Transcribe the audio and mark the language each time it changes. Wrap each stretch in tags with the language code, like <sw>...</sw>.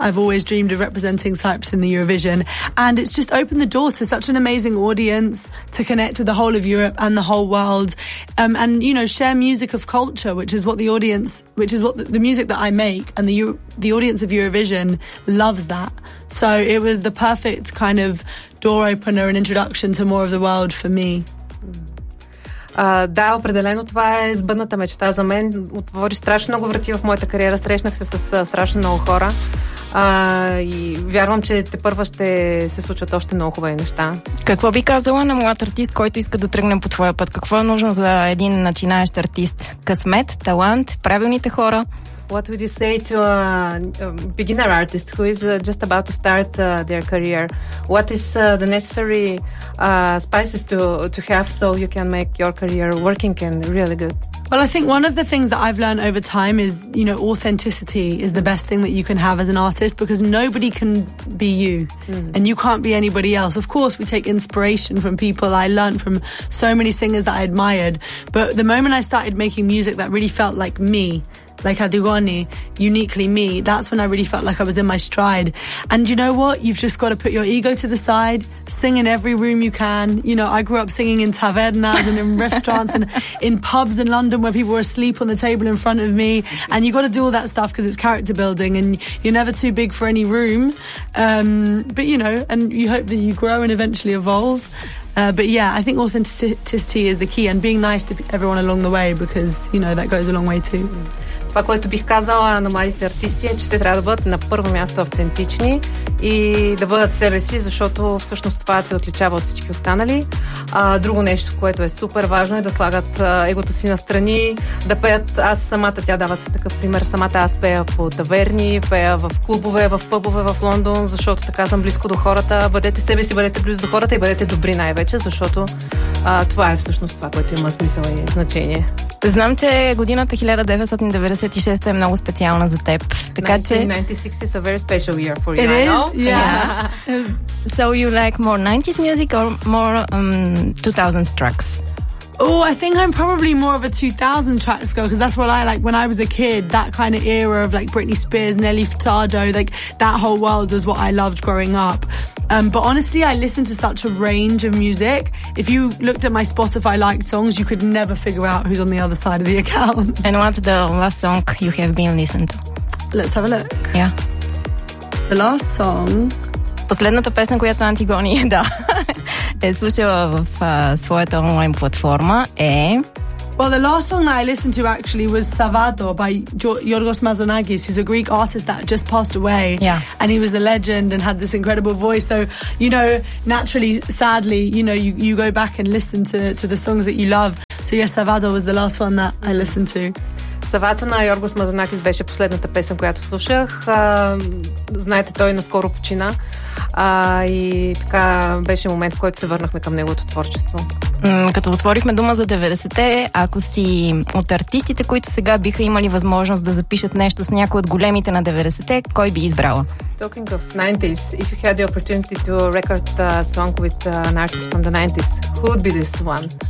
<en>I've always dreamed of representing Cyprus in the Eurovision. And it's just opened the door to such an amazing audience to connect with the whole of Europe and the whole world. And, you know, share music of culture, which is what the audience, which is what the music that I make and the audience of Eurovision loves that. So it was the perfect kind of door opener and introduction to more of the world for me.</en> <bg>Да, определено това е сбъдната мечта за мен. Отвори страшно много врати в моята кариера. Срещнах се с страшно много хора. И вярвам, че тепърва ще се случват още много хубави неща. Какво би казала на млад артист, който иска да тръгне по твоя път? Какво е нужно за един начинаещ артист? Късмет, талант, правилните хора?</bg> <en>What would you say to a beginner artist who is just about to start their career? What is the necessary spices to have so you can make your career working and really good? Well, I think one of the things that I've learned over time is, you know, authenticity is the best thing that you can have as an artist because nobody can be you and you can't be anybody else. Of course, we take inspiration from people. I learned from so many singers that I admired. But the moment I started making music that really felt like me, like Adigoni, uniquely me, that's when I really felt like I was in my stride. And you know what? You've just got to put your ego to the side, sing in every room you can. You know, I grew up singing in tavernas and in restaurants and in pubs in London where people were asleep on the table in front of me. And you got to do all that stuff because it's character building and you're never too big for any room. But, you know, and you hope that you grow and eventually evolve. But yeah, I think authenticity is the key and being nice to everyone along the way because, you know, that goes a long way too.</en> <bg>Това, което бих казала на младите артисти е, че те трябва да бъдат на първо място автентични и да бъдат себе си, защото всъщност това те отличава от всички останали. Друго нещо, което е супер важно, е да слагат егото си настрани, да пеят. Аз самата, тя дава си такъв пример, самата аз пея по таверни, пея в клубове, в пъбове в Лондон, защото така съм близко до хората. Бъдете себе си, бъдете близо до хората и бъдете добри най-вече, защото това е всъщност това, което има смисъл и значение. Знам, че годината 1996 е много специална за теб. Така, 1996 че...</bg> <en>is a very special year for you, it I is? Know. Yeah. So you like more 90s music or more 2000s tracks? Oh, I think I'm probably more of a 2000 tracks girl, because that's what I like when I was a kid. That kind of era of like Britney Spears, Nelly Furtado, like that whole world was what I loved growing up. But honestly, I listen to such a range of music. If you looked at my Spotify liked songs, you could never figure out who's on the other side of the account. And what's the last song you have been listening to? Let's have a look. Yeah. The last song...</en> <bg>Последната песен, която Антигони е, да, е слушала в своята онлайн платформа е...</bg> <en>Well, the last song that I listened to actually was Savado by Yorgos Mazanagis, who's a Greek artist that just passed away. Yeah. And he was a legend and had this incredible voice. So, you know, naturally, sadly, you know, you go back and listen to the songs that you love. So, yes, Savado was the last one that I listened to.</en> <bg>Савато на Йоргос Мазанакис беше последната песен, която слушах. Знаете, той наскоро почина. И така беше момент, в който се върнахме към неговото творчество. Като отворихме дума за 90-те, ако си от артистите, които сега биха имали възможност да запишат нещо с някой от големите на 90-те, кой би избрала?</bg> <en>Talking of 90s, if you had the opportunity to record a song with an artist from the 90s, who would be this one?</en>